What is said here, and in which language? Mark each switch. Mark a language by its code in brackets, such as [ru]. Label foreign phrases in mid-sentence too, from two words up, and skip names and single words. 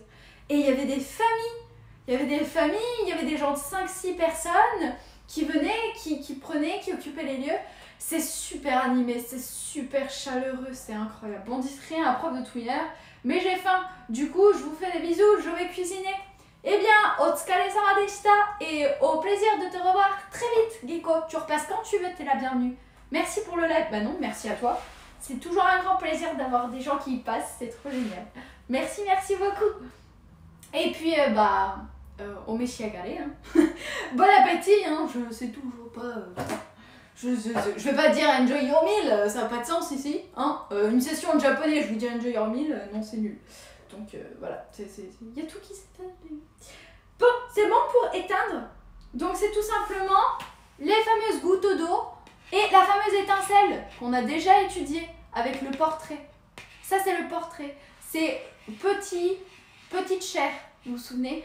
[fr] Et il y avait des familles, il y avait des gens de 5-6 personnes qui venaient, qui prenaient, qui occupaient les lieux. C'est super animé, c'est super chaleureux, c'est incroyable. Bon, dites rien à prof de Twitter, mais j'ai faim. Du coup, je vous fais des bisous, je vais cuisiner. Eh bien, [ja] お疲れ様でした [fr] et au plaisir de te revoir très vite, Geko. Tu repasses quand tu veux, t'es la bienvenue. Merci pour le live. Bah non, merci à toi. C'est toujours un grand plaisir d'avoir des gens qui y passent, c'est trop génial. Merci beaucoup. Et puis, au meshiagare, hein. Bon appétit, hein. Je sais toujours pas... Je vais pas dire [en] enjoy your meal, [fr] ça n'a pas de sens ici. Hein. Une session en japonais, je vous dis [en] enjoy your meal, [fr] non, c'est nul. Donc voilà, il y a tout qui s'éteint. Bon, c'est bon pour éteindre. Donc c'est tout simplement les fameuses gouttes d'eau et la fameuse étincelle qu'on a déjà étudiée avec le portrait. Ça, c'est le portrait. C'est petite chair. Vous vous souvenez?